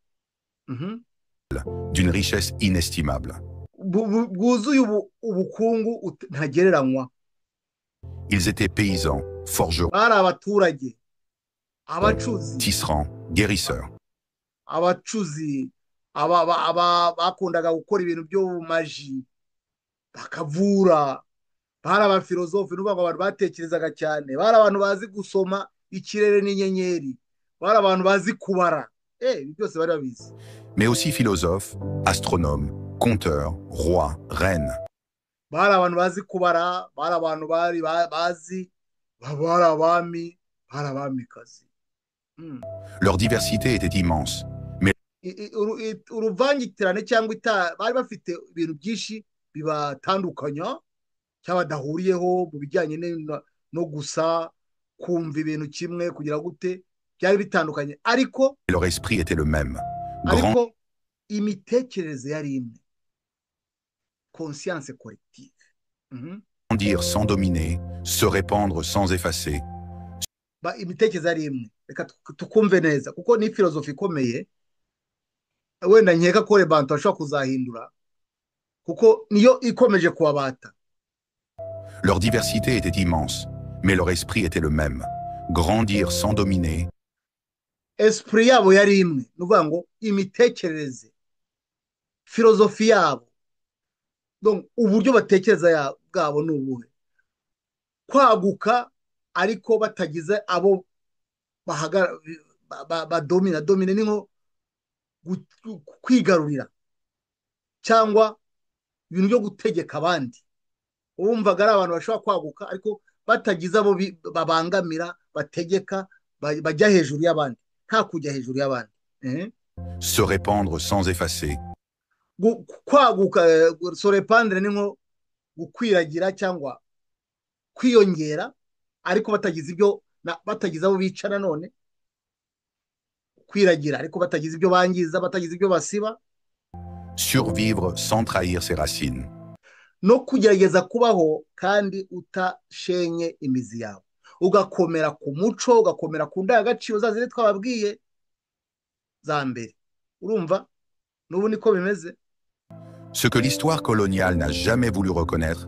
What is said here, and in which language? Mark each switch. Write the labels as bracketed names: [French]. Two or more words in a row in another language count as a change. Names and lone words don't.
[French] d'une richesse inestimable. [Kinyarwanda] Bwuzuye ubukungu ntagereranywa. [French] Ils étaient paysans, forgerons, [Kinyarwanda] bari abaturage, abacuzi, [French] tisserands, guérisseurs. [Kinyarwanda] Abacuzi bakundaga gukora ibintu by'ubumaji bakavura. Bari abafilozofe, n'uvuga ngo abantu batekerezaga cyane. Bari abantu bazi gusoma ikirere n'inyenyeri. Bari abantu bazi kubara. Ibi byose bari babizi. [French] Mais aussi philosophes, astronomes, conteurs, rois, reines. [Kinyarwanda] Bari abantu bazi kubara, bari abantu bazi, bari abami, bari abamikazi. [French] Leur diversité était immense. Mais [Kinyarwanda] uruvangitirane cyangwa bari bafite ibintu byinshi bibatandukanya cyabadahuriyeho mu bijyanye no gusa kumva ibintu kimwe kugira gute byari bitandukanye, ariko [French] leur esprit était le même. [Kinyarwanda] Ariko imitekerereze yari imwe. [French] Conscience collective. Grandir sans dominer, se répandre sans effacer. [Kinyarwanda] Imitekerereze yari imwe. Reka tukumve neza kuko ni filozofi ikomeye. Wenda nkeka ko Bantu ashobora kuzahindura kuko niyo ikomeje kubabata. [French] Leur diversité était immense, mais leur esprit était le même. Grandir sans dominer. [Kinyarwanda] Esprit yabo yari imwe, nuvuga ngo imitekerereze, filozofi yabo. Donc uburyo batekereza bwabo ni ubuhe? Kwaguka ariko batagize abo badomina. Domine ni nko kwigarurira cyangwa ibintu byo gutegeka abandi. Wumvaga ari abantu bashobora kwaguka ariko batagize abo babangamira, bategeka, bajya hejuru y'abandi, nta kujya hejuru y'abandi. [French] Se répandre sans effacer. [Kinyarwanda] Kwaguka, [French] se répandre [Kinyarwanda] ni nko gukwiragira cyangwa kwiyongera ariko batagize abo bica nanone. Kwiragira ariko batagize ibyo bangiza, batagize ibyo basiba. [French] Survivre sans trahir ses racines. [Kinyarwanda] No kugerageza kubaho kandi utashenye imizi yawe, ugakomera ku muco, ugakomera ku ndangagaciro zazire twababwiye za mbere. Urumva n'ubu niko bimeze. [French] Ce que l'histoire coloniale n'a jamais voulu reconnaître.